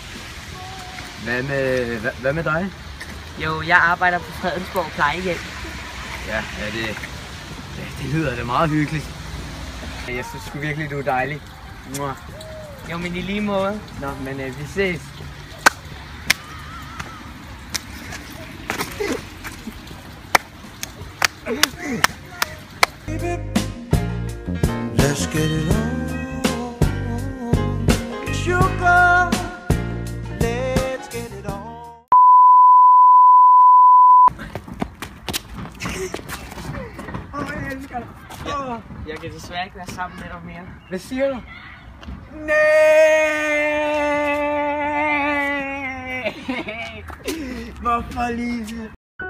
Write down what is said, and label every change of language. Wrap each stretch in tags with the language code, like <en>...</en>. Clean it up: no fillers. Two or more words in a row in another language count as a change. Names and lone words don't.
<da>Hvad med dig? Jo, jeg arbejder på Fredensborg plejehjem. Ja, det lyder da meget hyggeligt. Jeg synes sgu virkelig, du er dejlig. Mwah. Jo, men i lige måde. Nå, men vi ses.</da> <en>Let's get it on. Sugar, let's get it on.</en> <da>Jeg elsker dig. Jeg kan desværre ikke være sammen med dig mere. Hvad siger du? Nej! Hvorfor, Lise?</da>